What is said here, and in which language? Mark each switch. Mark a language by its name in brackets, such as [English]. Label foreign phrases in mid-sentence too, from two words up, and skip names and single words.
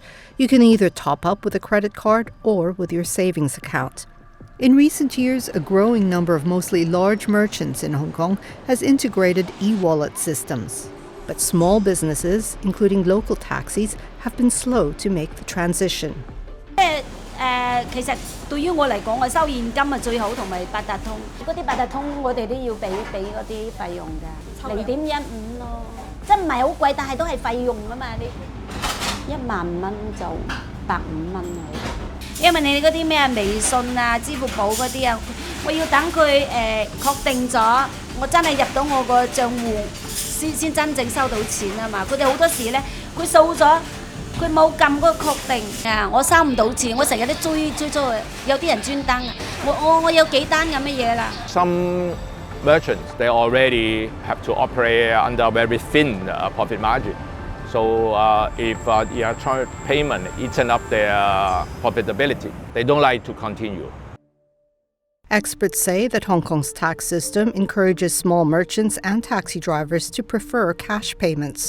[English] You can either top up with a credit card or with your savings account. In recent years, a growing number of mostly large merchants in Hong Kong has integrated e-wallet systems. But small businesses, including local taxis, have been slow to make the transition. [Cantonese] 其實對於我嚟講，我收現金係最好，同埋八達通。嗰啲八達通我哋都要俾嗰啲費用㗎，0.15咯，即係唔係好貴，但係都係費用㗎嘛。你1萬蚊就150蚊係，因為你嗰啲咩微信啊、支付寶嗰啲啊，我要等佢確定咗，我真係入到我個帳戶先真正收到錢啊嘛。佢哋好多時咧，佢掃咗。佢冇撳嗰個確定啊！我收唔到錢，我成日都追，有啲人專登啊！我有幾單咁嘅嘢啦。 [English] Some merchants they already have to operate under a very thin profit margin. So if electronic payment eaten up their profitability, they don't like to continue. Experts say that Hong Kong's tax system encourages small merchants and taxi drivers to prefer cash payments.